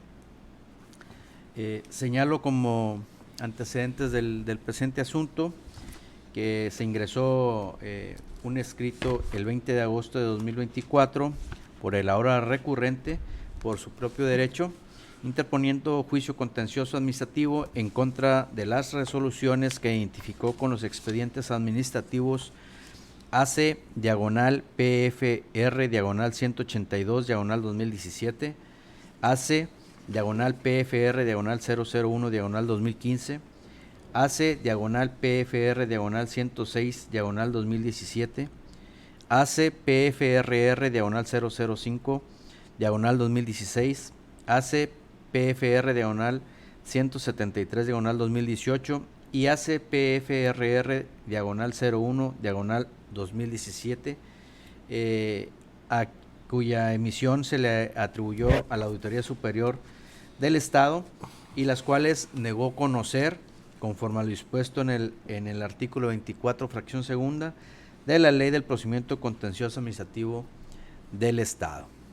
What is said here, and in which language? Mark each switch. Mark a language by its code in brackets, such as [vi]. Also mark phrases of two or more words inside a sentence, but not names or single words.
[es] Señalo como antecedentes del presente asunto que se ingresó un escrito el 20 de agosto de 2024 por el ahora recurrente, por su propio derecho, interponiendo juicio contencioso administrativo en contra de las resoluciones que identificó con los expedientes administrativos AC/PFR/182/2017, AC/PFR/001/2015, AC/PFR/106/2017, AC/PFRR/005/2016, AC/PFR/173/2018 y AC/PFRR/01/2017, a cuya emisión se le atribuyó a la Auditoría Superior del Estado y las cuales negó conocer conforme a lo dispuesto en el artículo 24, fracción segunda, de la Ley del Procedimiento Contencioso Administrativo del Estado.